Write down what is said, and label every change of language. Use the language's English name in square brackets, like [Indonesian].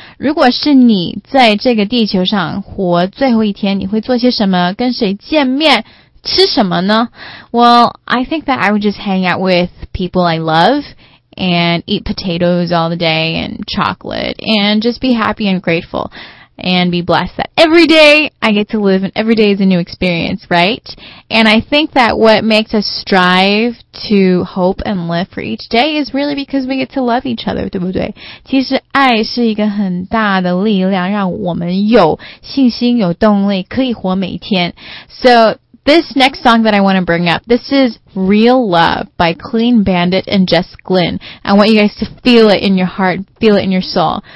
[Chinese] 如果是你在这个地球上活最后一天，你会做些什么？跟谁见面？吃什么呢？ [English] Well, I think that I would just hang out with people I love and eat potatoes all the day and chocolate and just be happy and grateful. And be blessed that every day I get to live and every day is a new experience, right? And I think that what makes us strive to hope and live for each day is really because we get to love each other, [Chinese] 对不对？其实爱是一个很大的力量，让我们有信心，有动力，可以活每一天。 [English] So this next song that I want to bring up, this is Real Love by Clean Bandit and Jess Glynn. I want you guys to feel it in your heart, feel it in your soul.